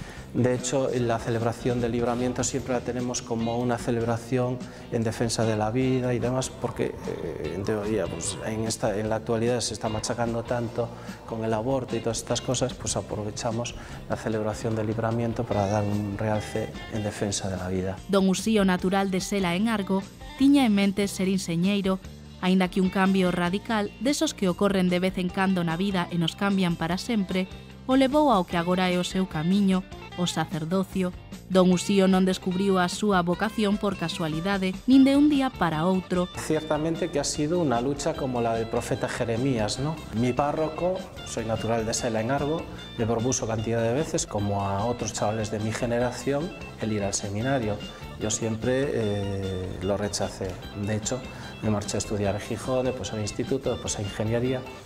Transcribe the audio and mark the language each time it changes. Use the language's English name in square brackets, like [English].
[Spanish] De hecho, la celebración del Libramiento siempre la tenemos como una celebración en defensa de la vida y demás, porque en teoría pues, en la actualidad se está machacando tanto con el aborto y todas estas cosas, pues aprovechamos la celebración del Libramiento para dar un realce en defensa de la vida. [Galician] Don Usío, natural de Sela en Argo, tiña en mente ser enseñeiro, aínda que un cambio radical, desos que ocorren de vez en cando na vida e nos cambian para sempre, o levou ao que agora é o seu camiño, o sacerdocio. Don Usío non descubriu a súa vocación por casualidade, nin de un día para outro. [Spanish] Ciertamente que ha sido una lucha como la del profeta Jeremías, ¿no? Mi párroco, soy natural de Sela en Argo, me propuso cantidad de veces, como a otros chavales de mi generación, el ir al seminario. Yo siempre lo rechacé. De hecho, me marché a estudiar en Gijón, después al instituto, después a ingeniería.